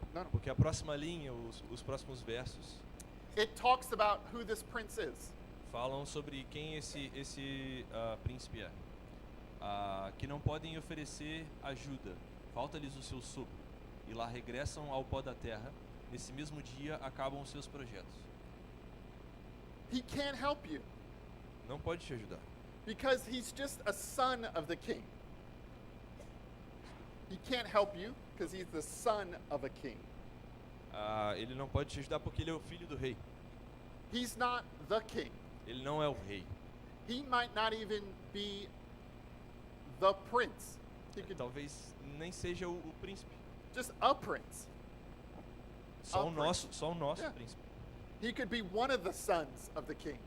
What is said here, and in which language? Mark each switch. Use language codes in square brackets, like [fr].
[pt] Porque a próxima linha, os próximos versos, [en] it talks about who this prince is. [pt] falam sobre quem esse príncipe é. Que não podem oferecer ajuda, falta-lhes o seu sopro, e lá regressam ao pó da terra, nesse mesmo dia acabam os seus projetos. [en] He can't help you [pt] Não pode te ajudar, [en] because he's just a son of the king. He can't help you because he's the son of a king. [pt] ele não pode te ajudar porque ele é o filho do rei. [en] He's not the king. [pt] Ele não é o rei. [en] He might not even be the prince. He could [pt] Talvez nem seja o príncipe, [en] just a prince. [pt] só A o nosso [en] Yeah. [pt] príncipe. [en] He could be one of the sons of the king.